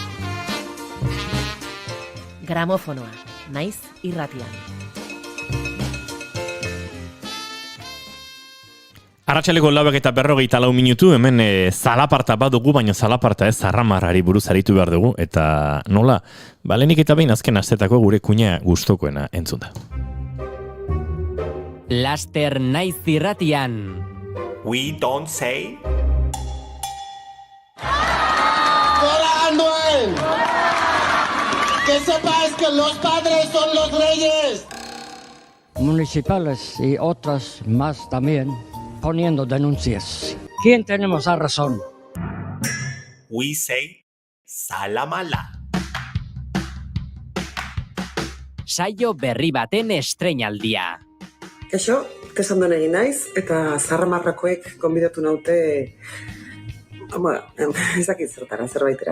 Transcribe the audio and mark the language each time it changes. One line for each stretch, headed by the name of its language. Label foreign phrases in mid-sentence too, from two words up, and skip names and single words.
Basque: Gramofonoa, Naiz irratian. Arratsaleko 4:40 minutu, hemen zalaparta badugu, baina zalaparta ez zarramarrari buruz aritu behar dugu, eta nola, lehenik eta behin azken astetako gure kuña gustokoena entzun da. Laster naiz irratian.
English: We don't say.
Spanish: ¡Hola, Anuel! Que sepáis que los padres son los reyes. Municipales y otras más también. Poniendo denuncias. ¿Quién tenemos la razón?
English: We say salamala.
Basque: Saio berri baten estreinaldia. Eixo, tesandon egin naiz, eta zarramarrakoek konbidatu naute, ezakit zertara, zerbaitera.